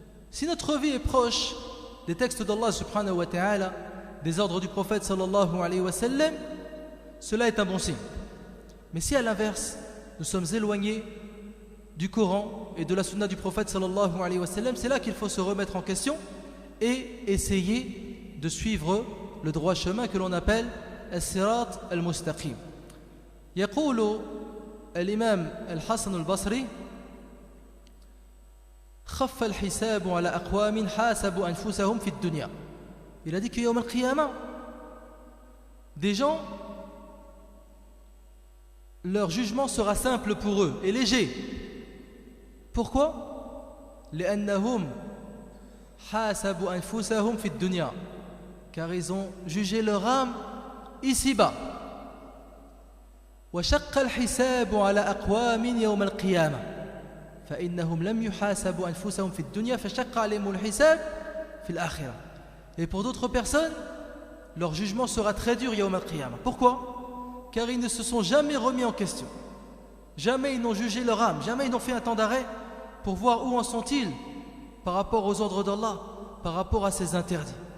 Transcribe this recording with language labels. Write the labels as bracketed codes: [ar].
[fr] Si notre vie est proche des textes d'Allah subhanahu wa ta'ala, des ordres du prophète sallallahu alayhi wa sallam, cela est un bon signe. Mais si à l'inverse, nous sommes éloignés du Coran et de la Sunna du prophète sallallahu alayhi wa sallam, c'est là qu'il faut se remettre en question et essayer de suivre le droit chemin que l'on appelle as-sirat al-mustaqim. [ar] يقول الإمام الحسن البصري خف الحساب على أقوام حاسبوا أنفسهم في الدنيا. [fr] Il a dit que يوم القيامة, des gens leur jugement sera simple pour eux et léger. Pourquoi? [ar] لأنهم حاسبوا أنفسهم في الدنيا, [fr] car ils ont jugé leur âme ici-bas. [ar] وشق الحساب على أقوام يوم القيامة فإنهم لم يحاسبوا أنفسهم في الدنيا فشق عليهم الحساب في الآخرة. [fr] Et pour d'autres personnes, leur jugement sera très dur يوم القيامة. Pourquoi? Car ils ne se sont jamais remis en question. Jamais ils n'ont jugé leur âme, jamais ils n'ont fait un temps d'arrêt pour voir où en sont-ils par rapport aux ordres d'Allah, par rapport à ses interdits.